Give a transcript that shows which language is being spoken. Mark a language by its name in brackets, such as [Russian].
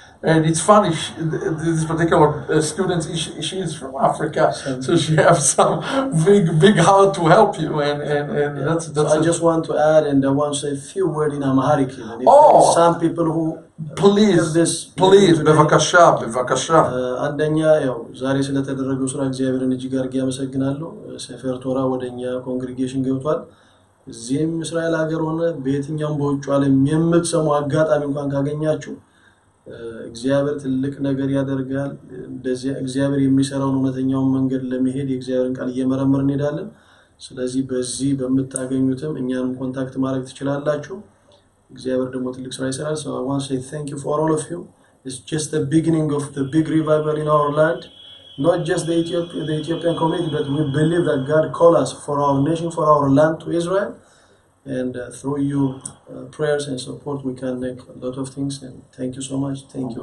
[English] And it's funny, this particular student, she is from Africa, so she has some big heart to help you, and that's so I just want to add, and I want to say a few words in Amharic. Even if some people who please, በበከሻ [Amharic] አንደኛ ያው ዛሬ ስለተደረገው ስራ እግዚአብሔርን እጅግ አድርጌ አመሰግናለሁ። ሰፈር ቶራ ወደኛ ኮንግሪጌሽን ገብቷል። እዚህም እስራኤል ሀገር ሆነ በየትኛውም በውጭ ዓለም የምትሰሙ አጋጣሚ እንኳን ካገኛችሁ እግዚአብሔር ትልቅ ነገር ያደርጋል። እንደዚህ እግዚአብሔር የሚሰራውን እውነተኛውን መንገድ ለመሄድ የእግዚአብሔርን ቃል እየመረመርን እንሄዳለን። ስለዚህ በዚህ በመታገኙትም እኛንም ኮንታክት ማድረግ ትችላላችሁ። እግዚአብሔር ደግሞ ትልቅ ስራ ይሰራል። [English] So I want to say thank you for all of you. It's just the beginning of the big revival in our land. Not just the Ethiopian community, but we believe that God called us for our nation, for our land to Israel. And through your prayers and support, we can make a lot of things. And thank you so much. Thank you.